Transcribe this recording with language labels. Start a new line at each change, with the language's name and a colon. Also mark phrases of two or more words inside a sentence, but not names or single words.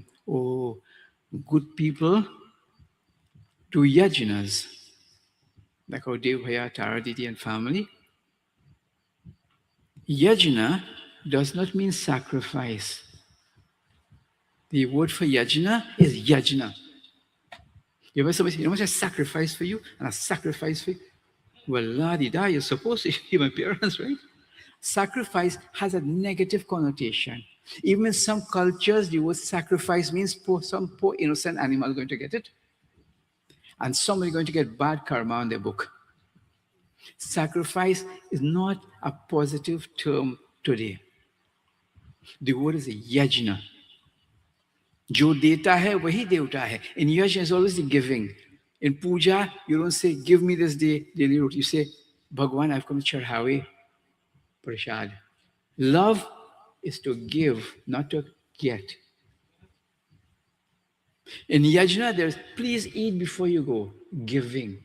English: Oh, good people do yajnas, like our Devaya, Taraditi and family. Yajna does not mean sacrifice. The word for yajna is yajna. You ever somebody say, you know what I sacrifice for you? And I sacrifice for you? Well, la-di-da, you're supposed to give my parents, right? Sacrifice has a negative connotation. Even in some cultures, the word sacrifice means some poor innocent animal going to get it. And somebody going to get bad karma on their book. Sacrifice is not a positive term today. The word is a yajna.
Hindi: जो देता है, वही देवता है.
English: In yajna is always the giving. In puja, you don't say, give me this daily route. You say, Bhagwan, I've come to
Hindi: चढ़ावे प्रसाद.
English: Love is to give, not to get. In yajna, there's please eat before you go, giving.